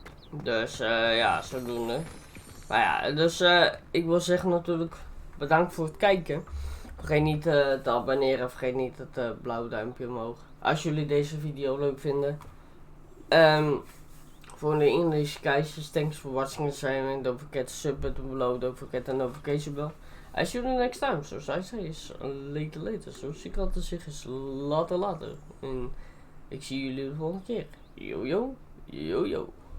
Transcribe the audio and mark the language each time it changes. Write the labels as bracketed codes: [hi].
[nl] Dus ja, zodoende. Maar ja, dus ik wil zeggen natuurlijk bedankt voor het kijken. Vergeet niet te abonneren, vergeet niet het blauwe duimpje omhoog. Als jullie deze video leuk vinden. [en] For the English guys, thanks for watching the channel. Don't forget to sub button below, don't forget the notification bell. I see you next time, [nl] zoals [en] I say is later. [nl] Zoals ik altijd zeg is later. En ik zie jullie de volgende keer. Yo.